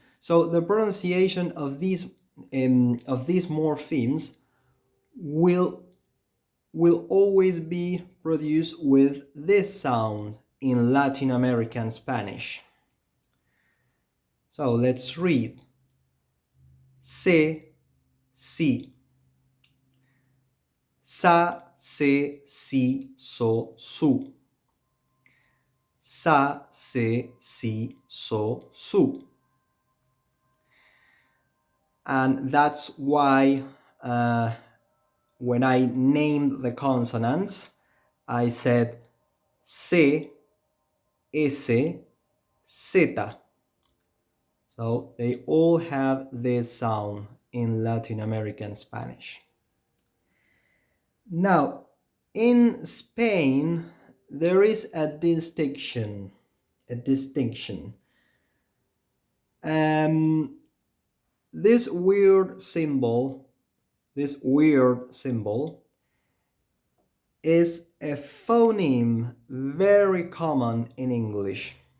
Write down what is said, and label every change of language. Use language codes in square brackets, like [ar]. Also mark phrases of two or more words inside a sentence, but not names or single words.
[en] So the pronunciation of these morphemes will always be produced with this sound in Latin American Spanish. So let's read. [es] Se, si. sa, se, si, so, su. Sa, se, si, so, su. [en] And that's why when I named the consonants, I said [es] se, ese, [en] zeta. So they all have this sound in Latin American Spanish. Now, in Spain, there is a distinction. This weird symbol is a phoneme very common in English.